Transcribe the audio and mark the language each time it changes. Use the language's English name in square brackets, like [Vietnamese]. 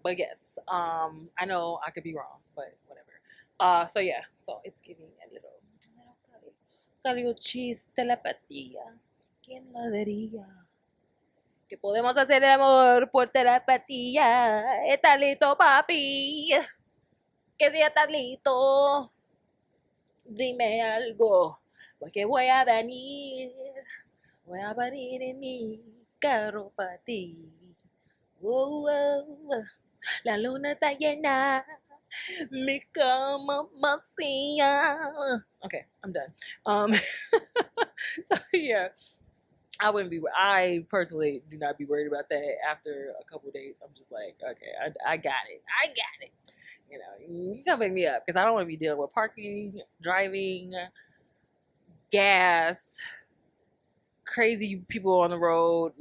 [English] But yes, I know I could be wrong, but whatever. So yeah, so it's giving a little Calio cheese telepatía. [Spanish] ¿Quién lo diría? Que podemos hacer el amor por telepatía. ¿Estás listo, papi? Que si estás listo, dime algo, porque voy a venir en mi carro para ti. Oh, oh, la luna está llena, mi cama vacía. [English] Okay, I'm done. So yeah, I personally do not be worried about that. After a couple days, I'm just like, okay, I got it. You know, you can pick me up, because I don't want to be dealing with parking, driving, gas, crazy people on the road.